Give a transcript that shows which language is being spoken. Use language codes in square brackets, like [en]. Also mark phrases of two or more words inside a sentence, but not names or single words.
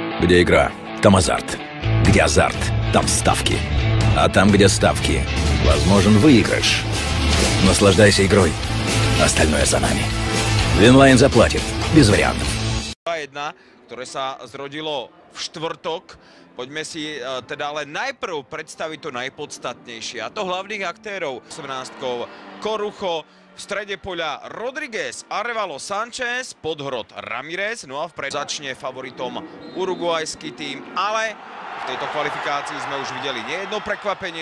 [ru] Где игра, там азарт. Где азарт, там ставки. А там, где ставки, возможен выигрыш. Наслаждайся игрой. Остальное за нами. Винлайн заплатит. Без вариантов. [sk] 1, ktoré sa zrodilo v štvrtok. Poďme si teda ale najprv predstaviť to najpodstatnejšie. A to hlavných aktérov. 18-kou Corujo, v strede poľa Rodriguez, Arevalo, Sanchez, Podhrod, Ramirez. No a vpred začne favoritom uruguajský tým, ale v tejto kvalifikácii sme už videli nejedno prekvapenie.